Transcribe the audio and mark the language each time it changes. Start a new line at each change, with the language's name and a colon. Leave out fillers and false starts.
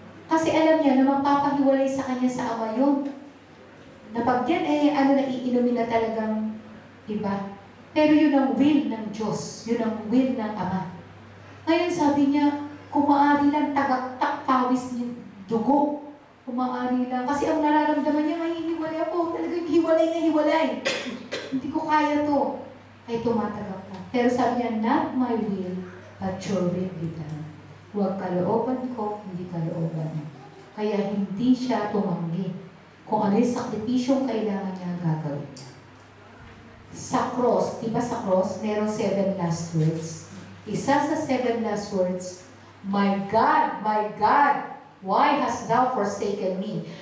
Filipino: Kasi alam niya na magpapahiwalay sa kanya sa Ama yun. Na pag yan na iinumin na talagang iba. Pero yun ang will ng Diyos, yun ang will ng Ama. Ngayon sabi niya, kung maaari lang tagaktak pawis niya dugo. Kung maaari lang. Kasi ang nararamdaman niya, hihiwalay ako. Talagang hiwalay na hiwalay. Hindi ko kaya to. Ay tumatagak na. Pero sabi niya,
English: not my will, but your will be done.
Filipino: Huwag kalooban ko, hindi kalooban mo. Kaya hindi siya tumanggi. Kung ano yung sakripisyong kailangan niya gagawin niya. Sa cross, di ba sa cross, meron 7 last words. Isa sa
English: 7 last words, my God, why hast thou forsaken me?